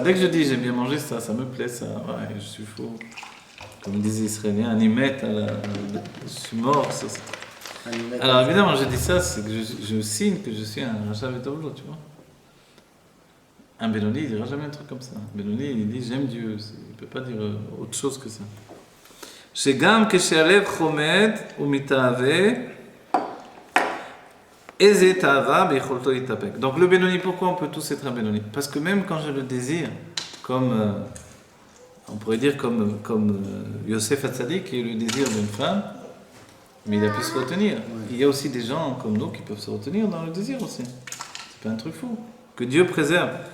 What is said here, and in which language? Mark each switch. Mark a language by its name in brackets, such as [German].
[French] Dès que je dis j'aime bien manger ça, ça me plaît, ça. Ouais, je suis fou. Comme disent les Israéliens, animet, je suis mort. Ça. Alors évidemment, je dis ça, c'est que je signe que je suis un Rachav et Tovlo, tu vois. Un Benoni, il dira jamais un truc comme ça. Un Benoni, il dit j'aime Dieu. Il ne peut pas dire autre chose que ça. [Hebrew] שגם כשהלב חומד ומתאווה, איזה תאווה ביכולתו להתאפק. [French] Donc le Benoni, pourquoi on peut tous être un Benoni? Parce que même quand je le désire, comme on pourrait dire comme Yosef Hatzadik qui a eu le désir d'une femme, mais il a pu se retenir. Il y a aussi des gens comme nous qui peuvent se retenir dans le désir aussi. C'est pas un truc fou. Que Dieu préserve.